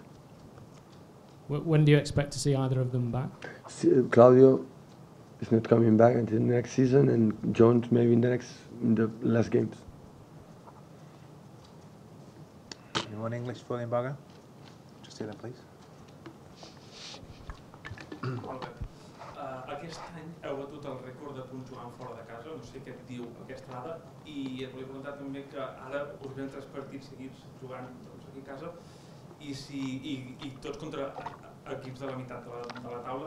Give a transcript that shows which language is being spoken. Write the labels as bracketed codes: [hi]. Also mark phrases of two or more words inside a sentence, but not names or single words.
[en] When do you expect to see either of them back? Claudio is not coming back until next season, and John maybe in the last games. Anyone English for the embargo? Just here then, please. [ca] Aquest any heu batut el rècord de punts jugant fora de casa, no sé què et diu aquesta dada, i et volia preguntar també que ara us venen 3 partits seguits jugant aquí a casa, i tots contra equips de la meitat de la taula.